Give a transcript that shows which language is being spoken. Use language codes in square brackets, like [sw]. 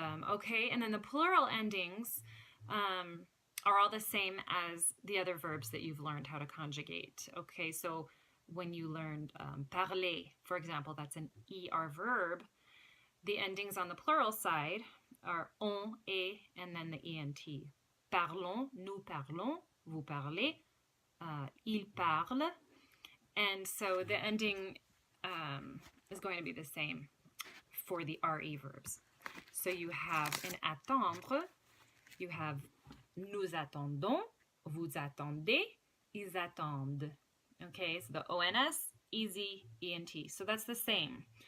[en] Okay, and then the plural endings are all the same as the other verbs that you've learned how to conjugate. Okay, so when you learned parler, for example, that's an ER verb, the endings on the plural side are on, et, and then the ENT. [fr] Parlons, nous parlons, vous parlez, il parle. [en] And so the ending is going to be the same for the RE verbs. So you have in attendre, you have [fr] nous attendons, vous attendez, ils attendent. [en] Okay, so the ONS, EZ, ENT. So that's the same.